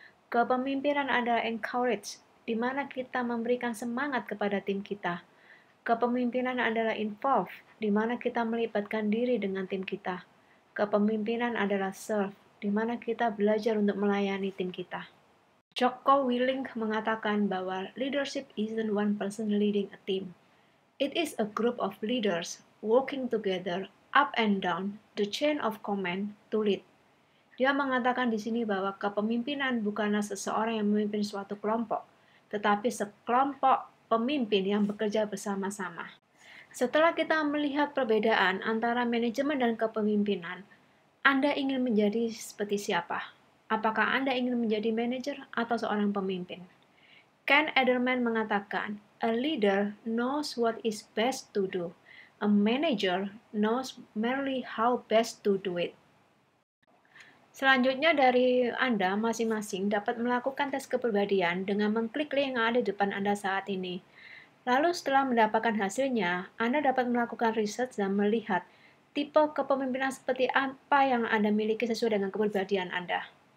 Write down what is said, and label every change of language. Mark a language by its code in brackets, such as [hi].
[id] Kepemimpinan adalah encourage, di mana kita memberikan semangat kepada tim kita. Kepemimpinan adalah involve, di mana kita melibatkan diri dengan tim kita. Kepemimpinan adalah serve, di mana kita belajar untuk melayani tim kita. [en] Jocko Willink [id] mengatakan bahwa [en] leadership isn't one person leading a team. It is a group of leaders working together up and down the chain of command to lead. [id] Dia mengatakan di sini bahwa kepemimpinan bukanlah seseorang yang memimpin suatu kelompok, tetapi sekelompok pemimpin yang bekerja bersama-sama. Setelah kita melihat perbedaan antara manajemen dan kepemimpinan, Anda ingin menjadi seperti siapa? Apakah Anda ingin menjadi manajer atau seorang pemimpin? [en] Ken Edelman [id] mengatakan, [en] a leader knows what is best to do. A manager knows merely how best to do it. [id] Selanjutnya dari Anda masing-masing dapat melakukan tes kepribadian dengan mengklik link yang ada di depan Anda saat ini. Lalu setelah mendapatkan hasilnya, Anda dapat melakukan research dan melihat tipe kepemimpinan seperti apa yang Anda miliki sesuai dengan kepribadian Anda.